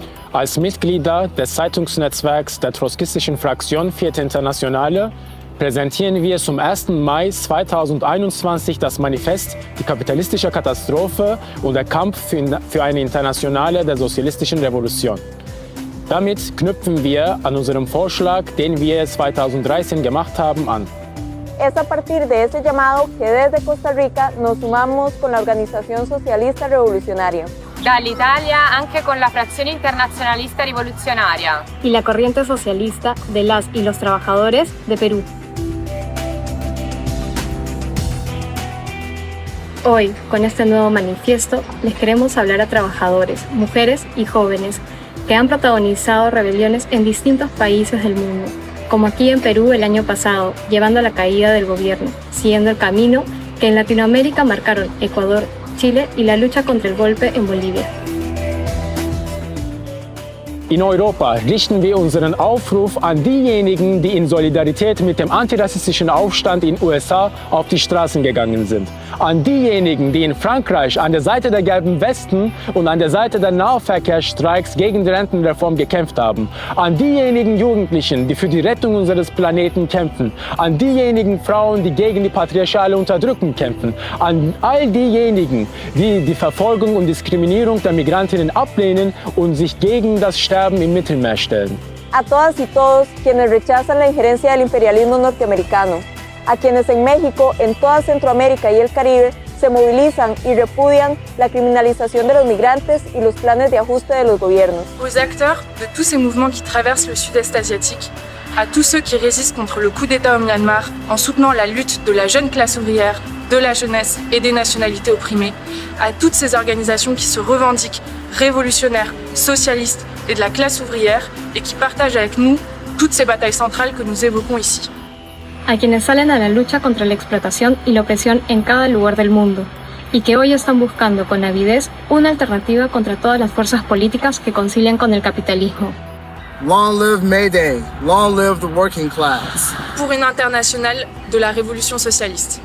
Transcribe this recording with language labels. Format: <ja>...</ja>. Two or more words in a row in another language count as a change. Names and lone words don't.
<de>Als Mitglieder des Zeitungsnetzwerks der trotzkistischen Fraktion Vierte Internationale präsentieren wir zum 1. Mai 2021 das Manifest Die kapitalistische Katastrophe und der Kampf für eine Internationale der sozialistischen Revolution. Damit knüpfen wir an unserem Vorschlag, den wir 2013 gemacht haben, an.</de> <es>Es a partir de ese llamado que desde Costa Rica nos sumamos con la Organización Socialista Revolucionaria.</es> <it>Dall'Italia anche con la Frazione Internazionalista Rivoluzionaria.</it> <es>Y la Corriente Socialista de las y los Trabajadores de Perú. Hoy, con este nuevo manifiesto, les queremos hablar a trabajadores, mujeres y jóvenes que han protagonizado rebeliones en distintos países del mundo, como aquí en Perú el año pasado, llevando a la caída del gobierno, siguiendo el camino que en Latinoamérica marcaron Ecuador, Chile y la lucha contra el golpe en Bolivia.</es> <de>In Europa richten wir unseren Aufruf an diejenigen, die in Solidarität mit dem antirassistischen Aufstand in den USA auf die Straßen gegangen sind. An diejenigen, die in Frankreich an der Seite der gelben Westen und an der Seite der Nahverkehrsstreiks gegen die Rentenreform gekämpft haben. An diejenigen Jugendlichen, die für die Rettung unseres Planeten kämpfen. An diejenigen Frauen, die gegen die patriarchale Unterdrückung kämpfen. An all diejenigen, die die Verfolgung und Diskriminierung der Migrantinnen ablehnen und sich gegen das Sterben im Mittelmeer stellen.</de> <es>A todas y todos quienes rechazan la injerencia del imperialismo norteamericano, a quienes en México, en toda Centroamérica y el Caribe se movilizan y repudian la criminalización de los migrantes y los planes de ajuste de los gobiernos.</es> <fr>Aux acteurs de tous ces mouvements qui traversent le sud-est asiatique, à tous ceux qui résistent contre le coup d'État au Myanmar en soutenant la lutte de la jeune classe ouvrière, de la jeunesse et des nationalités opprimées, à toutes ces organisations qui se revendiquent révolutionnaires, socialistes et de la classe ouvrière et qui partagent avec nous toutes ces batailles centrales que nous évoquons ici.</fr> <es>A quienes salen a la lucha contra la explotación y la opresión en cada lugar del mundo, y que hoy están buscando con avidez una alternativa contra todas las fuerzas políticas que concilian con el capitalismo.</es> <en>Long live May Day, long live the working class.</en> <fr>Pour une internationale de la révolution socialiste.</fr>